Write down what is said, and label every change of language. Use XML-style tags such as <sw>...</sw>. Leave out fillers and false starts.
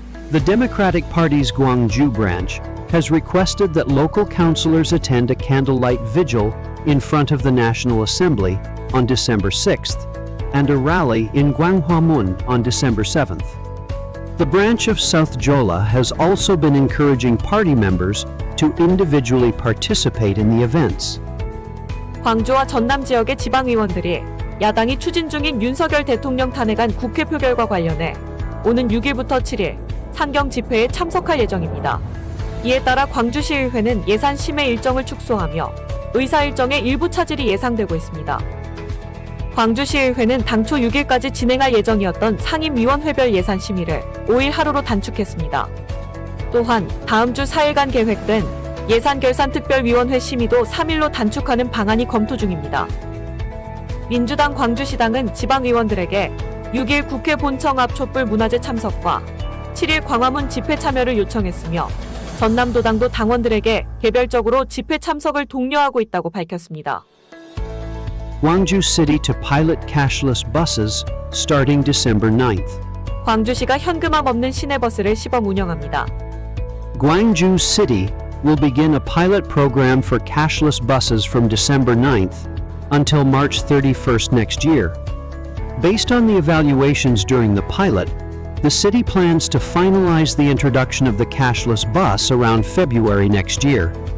<en>The Democratic Party's Gwangju branch has requested that local councillors attend a candlelight vigil in front of the National Assembly on December 6th and a rally in Gwanghwamun on December 7th. The branch of South Jeolla has also been encouraging party members to individually participate in the events.</en> <ko>광주와 전남 지역의 지방의원들이 야당이 추진 중인 윤석열 대통령 탄핵안 국회 표결과 관련해 오는 6일부터 7일 상경 집회에 참석할 예정입니다. 이에 따라 광주시의회는 예산 심의 일정을 축소하며 의사 일정의 일부 차질이 예상되고 있습니다. 광주시의회는 당초 6일까지 진행할 예정이었던 상임위원회별 예산 심의를 5일 하루로 단축했습니다. 또한 다음 주 4일간 계획된 예산결산특별위원회 심의도 3일로 단축하는 방안이 검토 중입니다. 민주당 광주시당은 지방의원들에게 6일 국회 본청 앞 촛불 문화제 참석과 7일 광화문 집회 참여를 요청했으며 전남도당도 당원들에게 개별적으로 집회 참석을 독려하고 있다고 밝혔습니다.</ko> <en>Gwangju City to pilot cashless buses starting December 9th.</en> <ko>광주시가 현금함 없는 시내버스를 시범 운영합니다.</ko> <en>Gwangju City will begin a pilot program for cashless buses from December 9th until March 31st next year. Based on the evaluations during the pilot, the city plans to finalize the introduction of the cashless bus around February next year.</en>